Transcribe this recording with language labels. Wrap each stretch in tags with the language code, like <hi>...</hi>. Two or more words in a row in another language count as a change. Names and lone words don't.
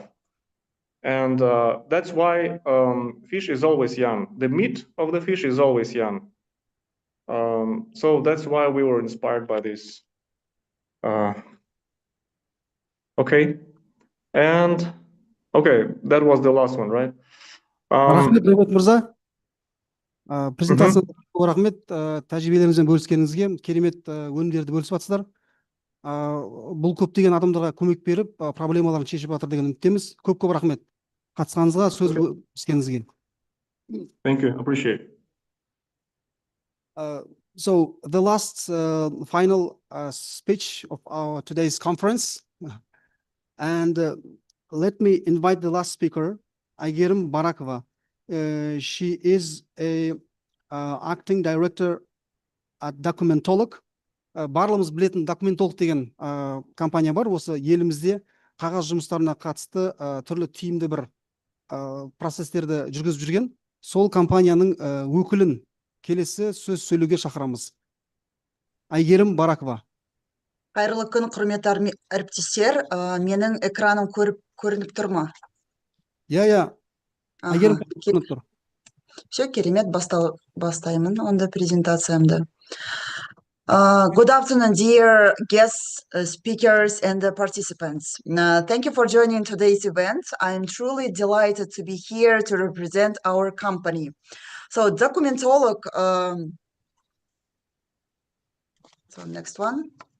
<en>And that's why fish is always young. The meat of the fish is always young. So that's why we were inspired by this. Okay. And okay, that was the last one, right?</en> <kk>Рахмет, Бейбет мырза. Презентацияға рахмет, тәжірибелеріңізбен бөліскеніңізге, керемет өнімдерді бөлісіп жатсыздар. Бұл көптеген адамдарға көмек беріп, проблемаларын шешіп жатыр деген үміттеміз. Көп рахмет қатысқаныңызға, сөз бөліскеніңізге.</kk> <en>Thank you, appreciate. So the last final speech of our today's conference, and let me invite the last speaker, Aygerim Barakova. She is a acting director at Documentolog.</en> <kk>Барлығымыз білетін Documentolog деген компания бар. Осы елімізде қағаз жұмыстарына қатысты түрлі тиімді бір процесстерді жүргізіп жүрген. Сол компанияның өкілін келесі сөз сөйлеуге шақырамыз. Айгерім Баракова. Қайырлы күн, құрметті әріптестер. Менің экраным көрініп тұр ма? Я. Айгерім көрініп тұр. Все, керемет, бастаймын онда презентациямды.</kk> <en>Good afternoon, dear guest speakers and participants. Thank you for joining today's event. I'm truly delighted to be here to represent our company. So Documentolog, so next one.</en>